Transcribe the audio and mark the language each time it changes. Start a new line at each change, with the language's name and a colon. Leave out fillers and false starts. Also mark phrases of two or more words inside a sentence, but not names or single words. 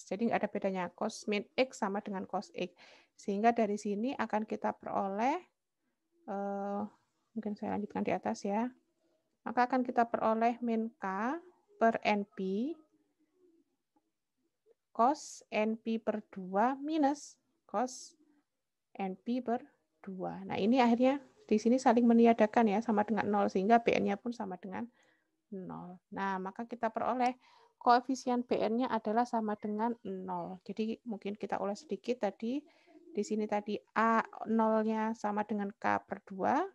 Indonesian: Jadi nggak ada bedanya. Cos min X sama dengan cos X. Sehingga dari sini akan kita peroleh, mungkin saya lanjutkan di atas ya. Maka akan kita peroleh min K per NP cos NP per 2 minus cos NP per 2. Nah ini akhirnya di sini saling meniadakan ya, sama dengan 0. Sehingga BN-nya pun sama dengan 0. Nah, maka kita peroleh koefisien BN-nya adalah sama dengan 0. Jadi mungkin kita ulas sedikit tadi. Di sini tadi A 0-nya sama dengan K per 2.